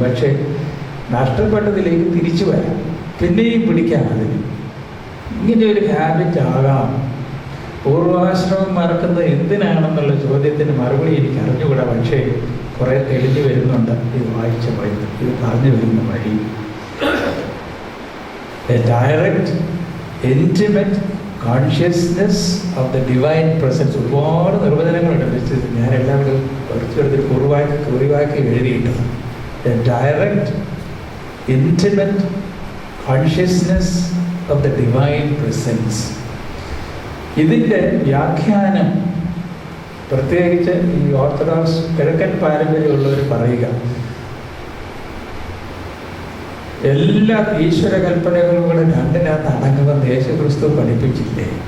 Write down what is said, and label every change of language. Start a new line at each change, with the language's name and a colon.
Malayalam: പക്ഷേ നഷ്ടപ്പെട്ടതിലേക്ക് തിരിച്ചു വരാം, പിന്നെയും പിടിക്കാം. അതിന് ഇങ്ങനെ ഒരു ഹാബിറ്റ് ആകാം. പൂർവാശ്രമം മറക്കുന്നത് എന്തിനാണെന്നുള്ള ചോദ്യത്തിന് മറുപടി എനിക്ക് അറിഞ്ഞുകൂടാ. പക്ഷേ കുറേ തെളിഞ്ഞു വരുന്നുണ്ട് ഇത് വായിച്ച വഴി, ഇത് പറഞ്ഞു വരുന്ന വഴി.
English: A direct, intimate consciousness of the divine presence.
Malayalam: ഒരുപാട് നിർവചനങ്ങളുണ്ട്. ഞാൻ എല്ലാവരും കുറച്ചെടുത്തിട്ട് കുറിവാക്കി എഴുതിയിട്ടുണ്ട്.
English: A direct, intimate consciousness of the divine presence.
Malayalam: ഇതിൻ്റെ വ്യാഖ്യാനം പ്രത്യേകിച്ച് ഈ ഓർത്തഡോക്സ് കിഴക്കൻ പാരമ്പര്യമുള്ളവർ പറയുക, എല്ലാ ഈശ്വര കൽപ്പനകളും കൂടെ രണ്ടിനകത്ത് അടങ്ങുമെന്ന് യേശുക്രിസ്തു പഠിപ്പിച്ചില്ലേ?